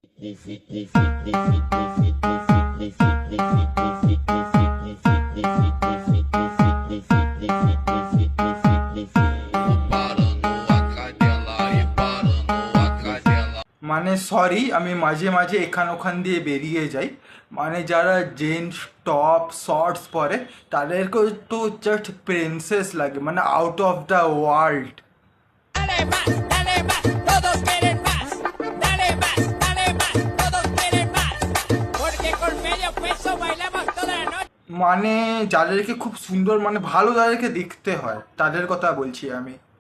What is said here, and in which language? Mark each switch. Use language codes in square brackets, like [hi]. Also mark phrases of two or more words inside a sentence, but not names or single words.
[bn] মানে সরি, আমি মাঝে মাঝে এখান ওখান দিয়ে বেরিয়ে যাই। মানে যারা জিন্স টপ শর্টস পরে তাদেরকেও তো জাস্ট প্রিন্সেস লাগে, মানে [en] out of the world. [es] dale más, todos quieren más. Dale más, todos quieren más. Porque con medio peso bailamos toda la noche. [bn] মানে যাদেরকে খুব সুন্দর, মানে ভালো যাদেরকে দেখতে হয় তাদের কথা বলছি আমি।